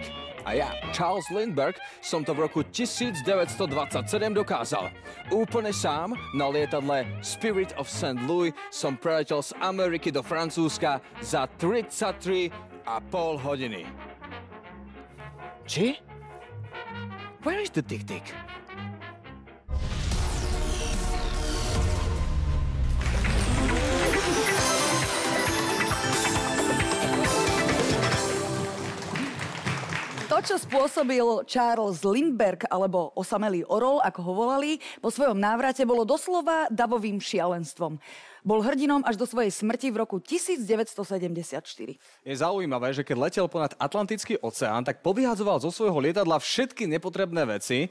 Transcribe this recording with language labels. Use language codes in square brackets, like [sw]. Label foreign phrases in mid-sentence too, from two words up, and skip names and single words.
[sk] A ja, Charles Lindbergh, som to v roku 1927 dokázal. Úplne sám na lietadle Spirit of St. Louis som preletel z Ameriky do Francúzska za 33,5 hodiny. Či? [en] Where is the tick-tick? [sk] To, čo spôsobil Charles Lindbergh, alebo osamelý orol, ako ho volali, po svojom návrate bolo doslova davovým šialenstvom. Bol hrdinom až do svojej smrti v roku 1974. Je zaujímavé, že keď letel ponad Atlantický oceán, tak povyhadzoval zo svojho lietadla všetky nepotrebné veci.